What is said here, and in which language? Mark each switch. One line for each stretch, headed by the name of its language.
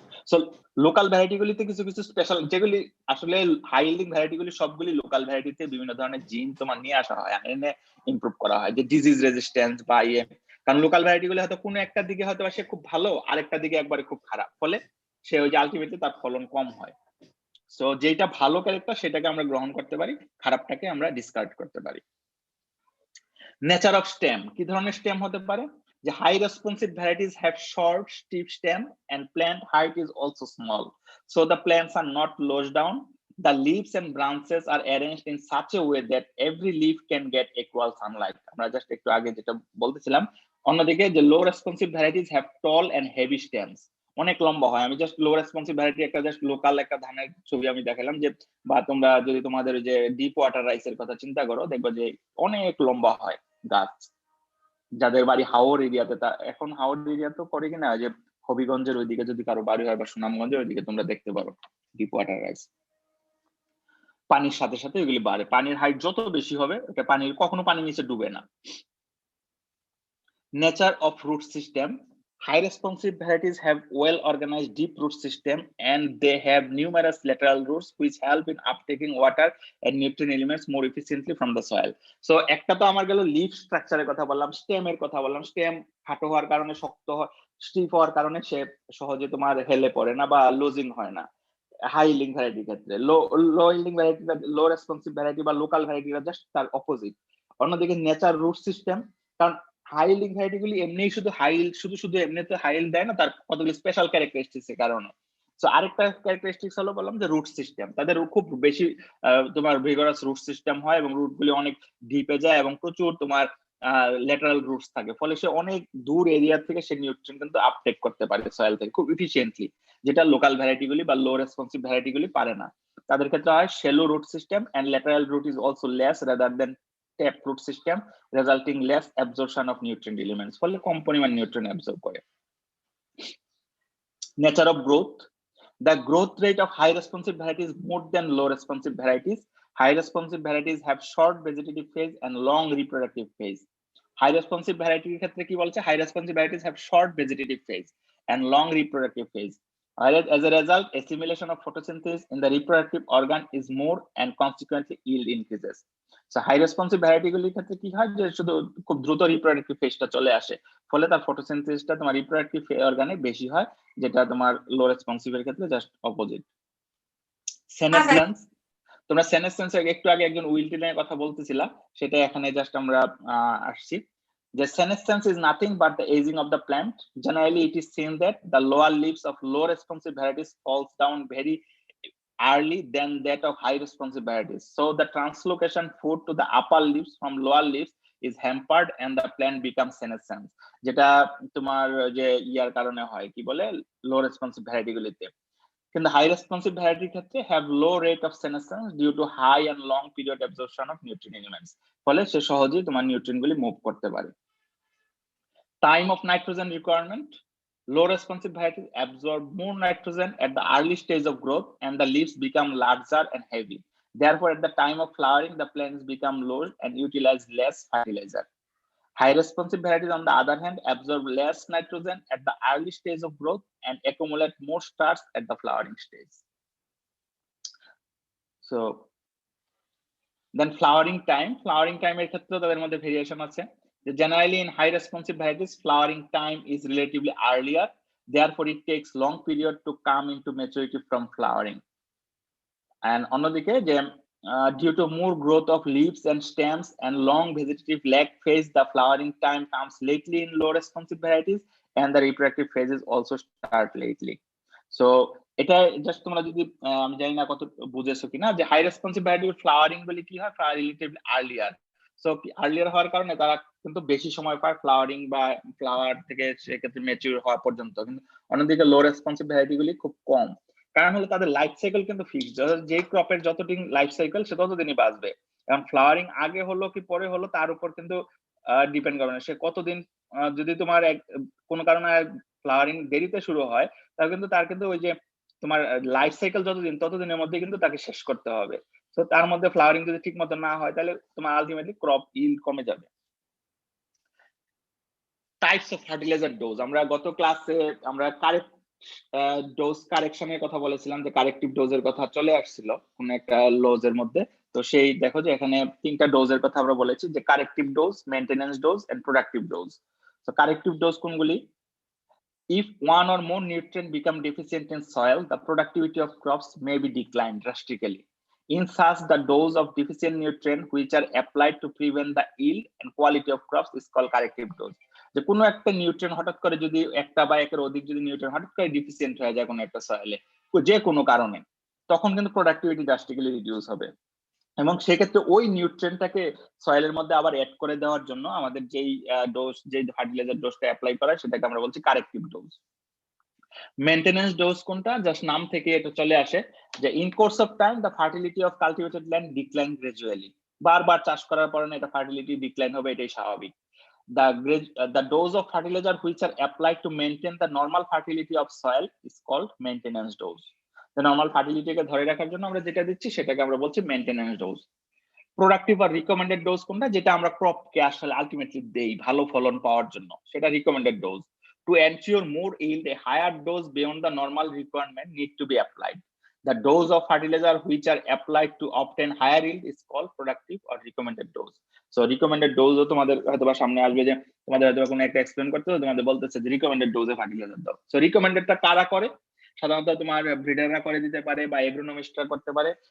Bangla: So local variety গুলিতে কিছু কিছু স্পেশাল, যেগুলি আসলে হাই ইল্ডিং ভ্যারাইটি গুলি সবগুলি লোকাল ভ্যারাইটিতে বিভিন্ন ধরনের জিন তোমার নিয়ে আসা হয়, এনে ইমপ্রুভ করা হয়, যে ডিজিজ রেজিস্ট্যান্স বা কারণ লোকাল ভ্যারাইটি গুলি হয়তো কোনো একটা দিকে হয়তো সে খুব ভালো, আরেকটা দিকে একবারে খুব খারাপ, ফলে সে ওই যে আলটিমেটলি তার ফলন কম হয়। সো যেটা ভালো ক্যারেক্টার সেটাকে আমরা গ্রহণ করতে পারি, খারাপটাকে আমরা ডিসকার্ড করতে পারি। নেচার অফ স্টেম, কি ধরনের স্টেম হতে পারে?
English: যে high responsive varieties have short stiff stem and plant height is also small, so the plants are not lodged down. The leaves and branches are arranged in such a way that every leaf can get equal sunlight.
Bangla: আমরা just একটু আগে যেটা বলতেছিলাম, অন্যদিকে যে
English: low responsive varieties have tall and heavy stems,
Bangla: অনেক লম্বা হয়। আমি জাস্ট লো রেসপন্সিভ ভ্যারাইটি একটা জাস্ট লোকাল একটা ধানের ছবি আমি দেখালাম, যে বা তোমরা যদি তোমাদের যে ডিপ ওয়াটার রাইসের কথা চিন্তা করো, দেখবে যে অনেক লম্বা হয় গাছ। যাদের বাড়ি হাওর এরিয়াতে, তা এখন হাওর এরিয়া তো করে কিনা, যে হবিগঞ্জের ওইদিকে যদি কারো বাড়ি হয় বা সুনামগঞ্জের ওইদিকে তোমরা দেখতে পারো ডিপ ওয়াটার রাইস। পানির সাথে সাথে এগুলি বাড়ে, পানির হাইট যত বেশি হবে এটা পানির কখনো পানির নিচে ডুবে না।
English: Nature of root system, high responsive varieties have well organized deep root system and they have numerous lateral roots which help in uptaking water and nutrient elements more efficiently from the soil.
Bangla: So একটা তো আমার গেল leaf স্ট্রাকচারের কথা বললাম, স্টেমের কথা বললাম, stem খাটো হওয়ার কারণে শক্ত হয়, স্টিফ হওয়ার কারণে সে সহজে তোমার হেলে পড়ে না বা লুজিং হয় না হাই ইল্ডিং ভ্যারাইটির ক্ষেত্রে। লো ইল্ডিং ভ্যারাইটি, লো রেসপন্সিভ ভ্যারাইটি বা লোকাল ভ্যারাইটিরা জাস্ট তার অপোজিট। অন্যদিকে নেচার রুট সিস্টেম, কারণ হাই ইল্ডিং ভ্যারাইটি গুলি এমনি শুধু হাই শুধু এমনিতে হাই ইল্ড দেয় না, তার কতগুলি স্পেশাল ক্যারেক্টারিস্টিক্স এর কারণে। সো আরেকটা ক্যারেক্টারিস্টিক্স হলো বললাম যে রুট সিস্টেম, তাদের খুব বেশি তোমার ভিগরাস রুট সিস্টেম হয় এবং রুট গুলি অনেক ডিপে যায় এবং প্রচুর তোমার ল্যাটারাল রুটস থাকে, ফলে সে অনেক দূর এরিয়া থেকে সে নিউট্রিয়েন্ট কিন্তু আপটেক করতে পারে সয়েল থেকে খুব এফিশিয়েন্টলি, যেটা লোকাল ভ্যারাইটি গুলি বা লো রেসপন্সিভ ভ্যারাইটি গুলি পারে না। তাদের ক্ষেত্রে হয়
English: shallow root system and lateral root is also less rather than tap root system, resulting less absorption of nutrient elements,
Bangla: ফলে কম পরিমাণ নিউট্রিয়েন্ট অ্যাবজর্ব করে।
English: Nature of growth, the growth rate of high responsive varieties is more than low responsive varieties. High responsive varieties have short vegetative phase and long reproductive phase. High responsive varieties
Bangla: ক্ষেত্রে কি বলছে?
English: High responsive varieties have short vegetative phase and long reproductive phase. As a result, assimilation of photosynthesis in the reproductive organ is more and consequently yield increases. So high responsive variety
Bangla: গুলির ক্ষেত্রে কি হয়, যে শুধু খুব দ্রুত reproductive ফেজটা চলে আসে, ফলে তার ফটোসিনথেসিসটা তোমার রিপ্রোডাক্টিভ অর্গানে বেশি হয়, যেটা তোমার লো রেসপন্সিভ এর ক্ষেত্রে জাস্ট অপোজিট। সেনেসেন্স, তোমরা সেনেসেন্স একটু আগে একজন উইল্টিনের কথা বলতেছিলা, সেটা এখানে জাস্ট আমরা আসছি।
English: The senescence is nothing but the aging of the plant. Generally, it is seen that the lower leaves of low responsive varieties falls down very early than that of high responsive varieties. So the translocation food to the upper leaves from lower leaves is hampered and the plant becomes senescent,
Bangla: যেটা তোমার যে ইয়ার কারণে হয়, কি বলে, লো responsive variety গুলিতে। কিন্তু
English: high responsive ভ্যারাইটির ক্ষেত্রে have low rate of senescence due to high and long period absorption of nutrient elements,
Bangla: ফলে সে সহজেই তোমার নিউট্রিয়েন্ট গুলি মুভ করতে পারে।
English: Time of nitrogen requirement, low responsive varieties absorb more nitrogen at the early stage of growth and the leaves become larger and heavy. Therefore, at the time of flowering, the plants become low and utilize less fertilizer. High responsive varieties, on the other hand, absorb less nitrogen at the early stage of growth and accumulate more starch at the flowering stage. So, then flowering time
Bangla: এর ক্ষেত্রে তাদের মধ্যে variation আছে।
English: Generally, in high responsive varieties, flowering time is relatively earlier. Therefore, it takes long period to come into maturity from flowering. And
Bangla: অন্যদিকে যে
English: due to more growth of leaves and stems and long vegetative lag phase, the flowering time comes lately in low responsive varieties, and the reproductive phases also start lately.
Bangla: So এটা just তোমরা যদি আমি জানি না কত বুঝেছো কিনা, যে হাই রেসপন্সিভ ভ্যারাইটির ফ্লাওয়ারিং বলি কি হয়, রিলেটিভলি আর্লিয়ার। সো আর্লিয়ার হওয়ার কারণে তারা কিন্তু বেশি সময় পায় ফ্লাওয়ারিং বা ফ্লাওয়ার থেকে সেক্ষেত্রে ম্যাচিউর হওয়া পর্যন্ত। কিন্তু অন্যদিকে লো রেসপন্সিভ ভ্যারাইটি গুলি খুব কম, কারণ হলো তাদের লাইফ সাইকেল কিন্তু ফিক্সড, যে ক্রপের যতদিন লাইফ সাইকেল সে ততদিনই বাঁচবে। কারণ ফ্লাওয়ারিং আগে হলো কি পরে হলো তার উপর কিন্তু ডিপেন্ড করে না, সে কতদিন, যদি তোমার কোনো কারণে ফ্লাওয়ারিং দেরিতে শুরু হয়, তাহলে কিন্তু তার কিন্তু ওই যে তোমার লাইফ সাইকেল যতদিন ততদিনের মধ্যে কিন্তু তাকে শেষ করতে হবে। তো তার মধ্যে ফ্লাওয়ারিং যদি ঠিক মতো না হয়, তাহলে তোমার আলটিমেটলি ক্রপ ইল্ড কমে যাবে। টাইপস অফ ফার্টিলাইজার ডোজ, আমরা গত ক্লাসে আমরা কারেক্ট ডোজ কারেকশনের কথা বলেছিলাম, যে কারেক্টিভ ডোজের কথা চলে আসছিল কোন একটা লজের মধ্যে। তো সেই দেখো যে এখানে 3টা ডোজের কথা আমরা বলেছি, যে corrective dose, maintenance dose and productive dose. তো কারেক্টিভ ডোজ কোনগুলি?
English: If one or more nutrient become deficient in soil, the productivity of crops may be declined drastically. In such, the dose of deficient nutrient which are applied to prevent the yield and quality of crops is called corrective dose.
Bangla: যে কোনো একটা nutrient হঠাৎ করে যদি একটা বা একের অধিক যদি নিউট্রিয়েন্ট হঠাৎ করে ডিফিসিয়েন্ট হয়ে যায় কোনো একটা সয়েলে যে কোনো কারণে, তখন কিন্তু প্রোডাক্টিভিটি ড্রাস্টিক্যালি রিডিউস হবে। এবং সেক্ষেত্রে ওই নিউট্রিয়েন্টটাকে সয়েলের মধ্যে আবার অ্যাড করে দেওয়ার জন্য আমাদের যেই ডোজ, যেই ফার্টিলাইজার ডোজটা অ্যাপ্লাই করা, সেটাকে আমরা বলছি কারেক্টিভ ডোজ। মেইনটেনেন্স ডোজ কোনটা? জাস্ট নাম থেকে এটা চলে আসে যে
English: In course of time the fertility of cultivated land decline gradually.
Bangla: বারবার চাষ করার পরে না এটা ফার্টিলিটি ডিক্লাইন হবে, এটাই স্বাভাবিক।
English: The dose of fertilizer which are applied to maintain the normal fertility of soil is called maintenance dose. The normal fertility
Bangla: কে ধরে রাখার জন্য আমরা যেটা দিচ্ছি সেটাকে আমরা বলছি মেইনটেনেন্স ডোজ। প্রোডাক্টিভ আর রিকমেন্ডেড ডোজ কোনটা? যেটা আমরা ক্রপকে আসলে আলটিমেটলি দেই ভালো ফলন পাওয়ার জন্য, সেটা recommended dose.
English: To ensure more yield, a higher dose beyond the normal requirement need to be applied. The dose of fertilizer which are applied to obtain higher yield is called productive or recommended dose.
Bangla: So recommended dose ও তোমাদের হয়তো বা সামনে আসবে, যে তোমাদের হয়তো কোনো একটা এক্সপ্লেন করতে হবে, তোমাদের বলতেছে যে রিকমেন্ডেড ডোজে ফার্টিলাইজার দাও। সো রিকমেন্ডেডটা কারা করে? সাধারণত তোমার ব্রিডাররা করে দিতে পারে বা এগ্রোনমিস্টরা করতে পারে।